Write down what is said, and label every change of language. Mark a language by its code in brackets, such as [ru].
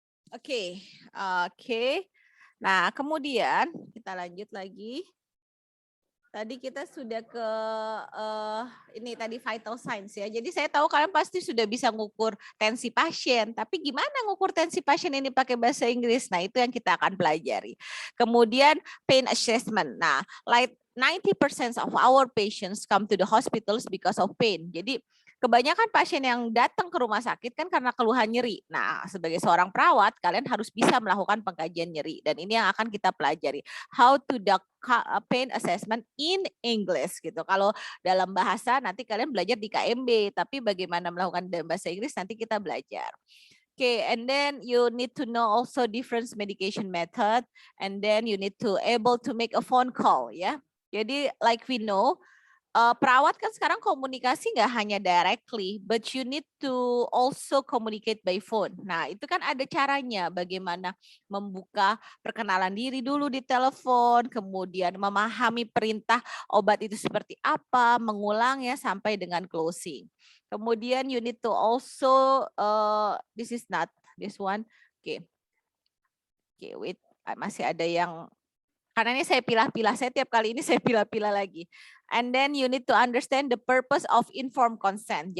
[id] Oke, oke. Nah, kemudian kita lanjut lagi. Tadi kita sudah ke ini tadi vital signs ya. Jadi saya tahu kalian pasti sudah bisa ngukur tensi pasien, tapi gimana ngukur tensi pasien ini pakai bahasa Inggris? Nah, itu yang kita akan pelajari. Kemudian pain assessment. [en] Nah, like 90% of our patients come to the hospitals because of pain. [id] Jadi kebanyakan pasien yang datang ke rumah sakit kan karena keluhan nyeri. Nah, sebagai seorang perawat, kalian harus bisa melakukan pengkajian nyeri. Dan ini yang akan kita pelajari. [en] How to do pain assessment in English gitu. [id] Kalau dalam bahasa nanti kalian belajar di KMB, tapi bagaimana melakukan dalam bahasa Inggris nanti kita belajar. [en] Okay, and then you need to know also different medication method, and then you need to able to make a phone call ya. Jadi like we know, [id] perawat kan sekarang komunikasi nggak hanya [en] directly, but you need to also communicate by phone. [id] Nah, itu kan ada caranya bagaimana membuka perkenalan diri dulu di telepon, kemudian memahami perintah obat itu seperti apa, mengulangnya sampai dengan closing. [en] Kemudian you need to also, this is not this one. [id] Oke, okay, wait, masih ada yang karena ini saya pilah-pilah, saya tiap kali ini saya pilah-pilah lagi. [en] And then you need to understand the purpose of informed consent.